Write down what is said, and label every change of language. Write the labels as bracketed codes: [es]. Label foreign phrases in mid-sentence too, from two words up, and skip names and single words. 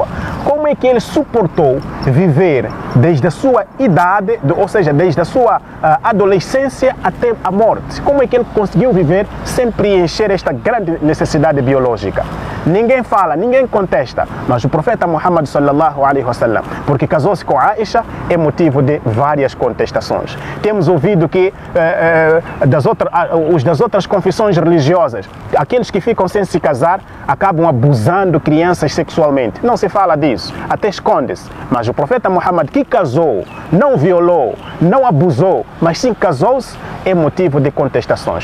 [pt] Como é que ele suportou viver desde a sua idade, ou seja, desde a sua adolescência até a morte? Como é que ele conseguiu viver sem preencher esta grande necessidade biológica? Ninguém fala, ninguém contesta, mas o profeta Muhammad [ar] صلى الله عليه وسلم, [pt] porque casou-se com Aisha, é motivo de várias contestações. Temos ouvido que os das outras confissões religiosas, aqueles que ficam sem se casar, acabam abusando crianças sexualmente. Não se fala disso, até esconde-se. Mas o profeta Muhammad, que casou, não violou, não abusou, mas sim casou-se, é motivo de contestações.